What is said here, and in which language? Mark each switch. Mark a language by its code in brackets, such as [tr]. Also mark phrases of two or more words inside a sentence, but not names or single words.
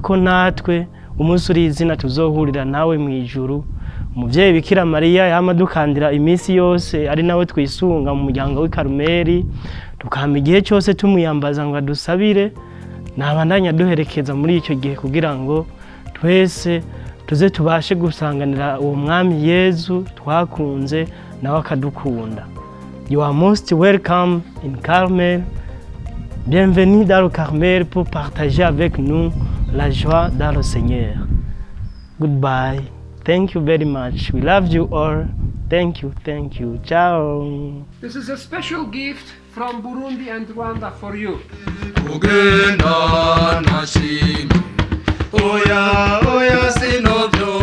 [rn] natwe umunsi uri izina tuzohurira nawe mu ijuru umuvyeyi Bikira Mariya yama dukandira iminsi yose ari nawe twisunga mu muryango w'i Karumeli, tukama igihe cyose tumuyambaza ngo adusabire, nabandanya duherekeza muri icyo gihe kugira ngo twese tuze tubashe gusanganira uwo mwami Yezu twakunze nawe akadukunda. [en] You are most welcome in Carmel. [fr] Bienvenue dans le Carmel pour partager avec nous la joie dans le Seigneur. [en] Goodbye. Thank you very much. We love you all. Thank you. Thank you. Ciao. This is a special gift from Burundi and Rwanda for you. [rn] Ugenda nashimye oya oya sino